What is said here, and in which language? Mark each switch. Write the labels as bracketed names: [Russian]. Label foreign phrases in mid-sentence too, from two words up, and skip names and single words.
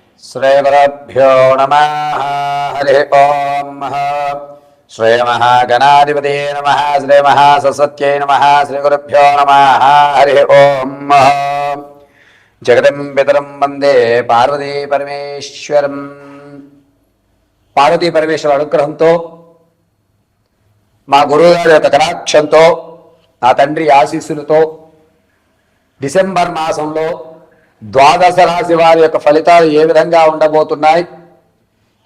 [Sanskrit] श्रीगुरुभ्यो नमः। हरि ओम। श्रीमहागणाधिपते नमः। श्रीमहासरस्वत्यै नमः। श्रीगुरुभ्यो नमः। हरि ओम। जगदं पितरं वंदे पार्वती परमेश्वरं। [Telugu] పార్వతీ పరమేశ్వర అనుగ్రహంతో మా గురువుగారి యొక్క కటాక్షంతో నా తండ్రి ఆశీస్సులతో డిసెంబర్ మాసంలో ద్వాదశ రాశి వారి యొక్క ఫలితాలు ఏ విధంగా ఉండబోతున్నాయి, ఈ